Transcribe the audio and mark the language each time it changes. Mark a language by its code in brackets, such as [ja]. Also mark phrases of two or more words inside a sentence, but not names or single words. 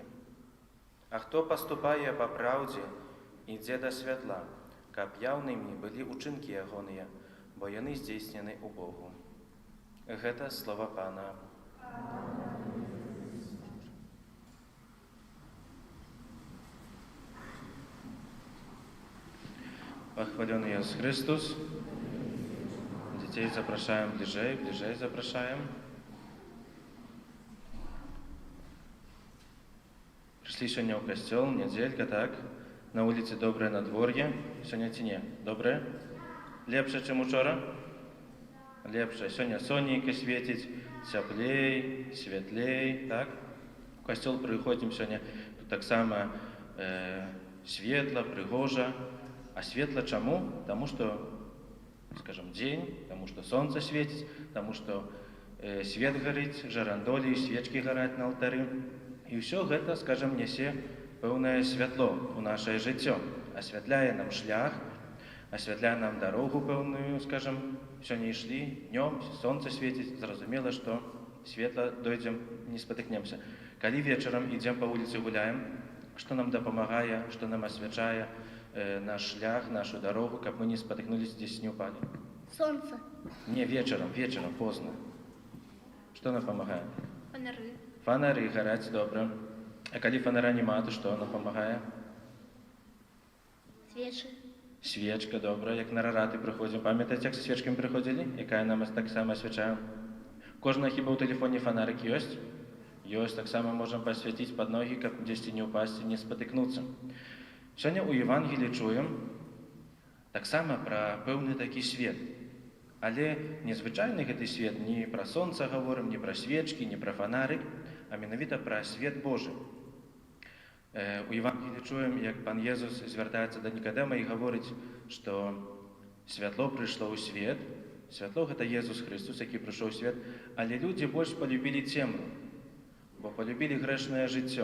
[be] А хто паступае па праўдзе, ідзе да святла, каб яўнымі былі ўчынкі ягоныя, бо яны здзейснены ў Богу. Гэта слова Пана. [ru] Похвален Иисус Христос. Детей запрашаем ближе запрашаем. Пришли сегодня в костел, неделька, так? На улице доброе надворье. Сегодня не доброе? Лепше, чем учора? Лепше. Сегодня сонненько светить, теплей, светлей, так? В костел приходим сегодня, тут так само светло, пригожа. А светло чему? Тому что, скажем, день, тому что солнце светит, тому что свет горит, жарандолі, свечки горят на алтары. И все это, скажем, [be] несе пэўнае святло у наше жыццё, асвятляе нам шлях, асвятляе нам дорогу пэўную, [ru] скажем, все не шли, днем, солнце светит, зразумела, что светло дойдем, не спотыкнемся. Калі вечером идем по улице гуляем, что нам дапамагае, что нам освячае наш шлях, нашу дорогу, каб мы не спотыкнулись, здесь не упали? Солнце. Не вечером, поздно. Что нам помогает? Фонары. Фонары горять, добре. А калі фонара нема, то что нам помогает? Свечи. Свечка, добре. Як на рараты приходим. Памятаете, як со свечками приходили? Якая нам так само освячаем? Кожна хіба ў телефоне фонарик есть? Есть, так само можем посветить под ноги, каб дзесьці не упасть, не спотыкнуться. [be] Сёння ў Евангеліі чуем так само пра пэўны такі свет. Але незвычайны гэты свет, не пра сонца гаворым, не пра свечкі, не пра фонарик, а менавіта пра свет Божы. У Евангеліі чуем, як Пан Езус звяртаецца да Нікадэма і гаворыць, што святло прыйшло ў свет, святло гэта Езус Христос, які прыйшоў у свет, але людзі больш полюбілі цемру, бо полюбілі грэшнае жыццё.